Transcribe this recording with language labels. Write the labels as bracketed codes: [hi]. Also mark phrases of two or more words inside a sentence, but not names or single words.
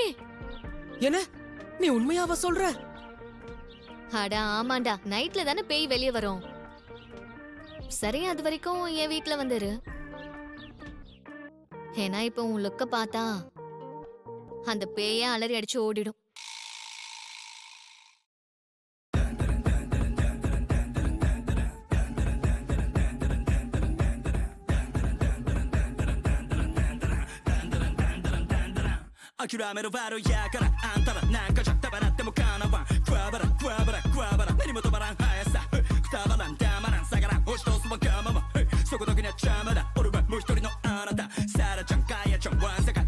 [ta] என்ன நீ உண்மையாவ சொல்ற? அடா ஆமாண்டா, நைட்ல தானே பேய் வெளியே வரும். சரி, அது வரைக்கும் என் வீட்ல வந்துரு. ஏன்னா இப்ப உன் லுக்க பார்த்தா அந்த பேய அலறி அடிச்சு ஓடிடும். [ja] 諦めるバルやからあんたらなんかじゃたばらってもかなわんクワバラクワバラクワバラ何も止まらん速さくたばらんたまらん下がらん押し通すわがままそこだけには邪魔だ俺はもう一人のあなたサラちゃんカヤちゃんワンサカ